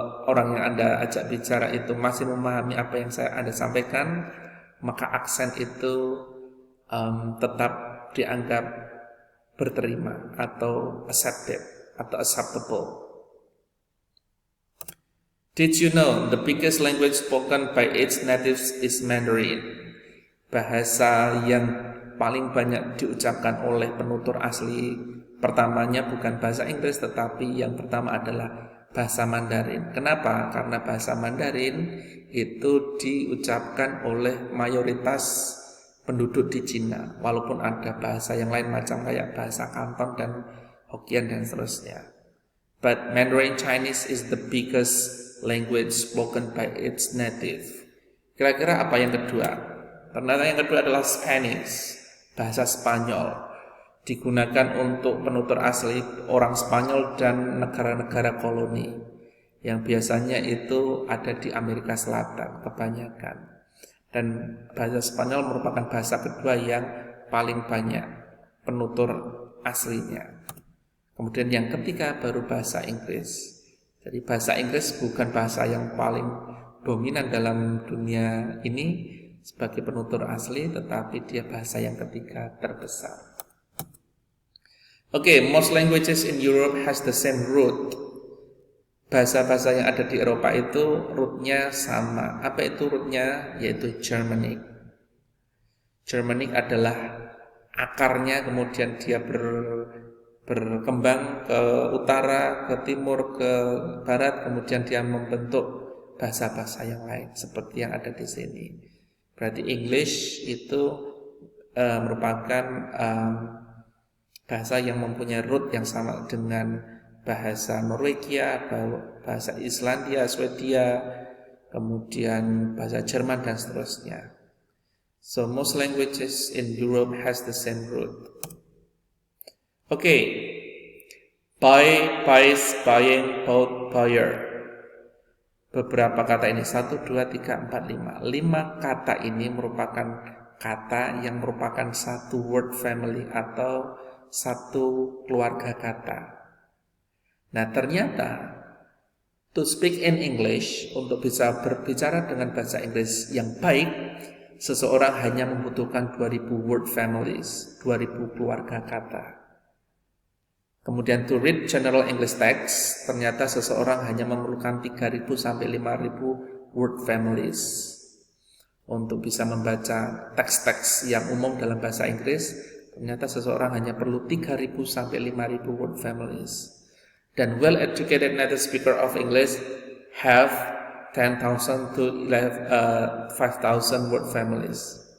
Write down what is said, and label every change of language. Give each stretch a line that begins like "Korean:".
Indonesian: orang yang Anda ajak bicara itu masih memahami apa yang Anda sampaikan, maka aksen itu tetap dianggap berterima atau accepted atau acceptable.
English: Did you know the biggest language spoken by its natives is Mandarin?
Indonesian: Bahasa yang paling banyak diucapkan oleh penutur asli pertamanya bukan bahasa Inggris, tetapi yang pertama adalah bahasa Mandarin. Kenapa? Karena bahasa Mandarin itu diucapkan oleh mayoritas penduduk di Cina, walaupun ada bahasa yang lain macam kayak bahasa Kanton dan Hokkien dan seterusnya.
English: But Mandarin Chinese is the biggest language spoken by its native.
Indonesian: Kira-kira apa yang kedua? Ternyata yang kedua adalah Spanish, bahasa Spanyol. Digunakan untuk penutur asli orang Spanyol dan negara-negara koloni yang biasanya itu ada di Amerika Selatan kebanyakan. Dan bahasa Spanyol merupakan bahasa kedua yang paling banyak penutur aslinya. Kemudian yang ketiga baru bahasa Inggris. Jadi bahasa Inggris bukan bahasa yang paling dominan dalam dunia ini sebagai penutur asli, tetapi dia bahasa yang ketiga terbesar.
English: Most languages in Europe has the same root.
Indonesian: Bahasa-bahasa yang ada di Eropa itu rootnya sama. Apa itu rootnya? Yaitu Germanic. Germanic adalah akarnya, kemudian dia berkembang ke utara, ke timur, ke barat, kemudian dia membentuk bahasa-bahasa yang lain seperti yang ada di sini. Berarti English itu merupakan bahasa yang mempunyai root yang sama dengan bahasa Norwegia, bahasa Islandia, Swedia, kemudian bahasa Jerman dan seterusnya.
English: So most languages in Europe has the same root. Buy, buys, buying, bought, buyer.
Indonesian: Beberapa kata ini 1, 2, 3, 4, 5. 5 kata ini merupakan kata yang merupakan satu word family atau satu keluarga kata. Nah ternyata
English: to speak in English,
Indonesian: untuk bisa berbicara dengan bahasa Inggris yang baik, seseorang hanya membutuhkan 2000 word families, 2000 keluarga kata. Kemudian
English: to read general English text,
Indonesian: ternyata seseorang hanya memerlukan 3000 sampai 5000 word families. Untuk bisa membaca teks-teks yang umum dalam bahasa Inggris, ternyata seseorang hanya perlu 3000 sampai 5000 word families.
English: Dan well-educated native speaker of English have 10,000 to 5,000 word families.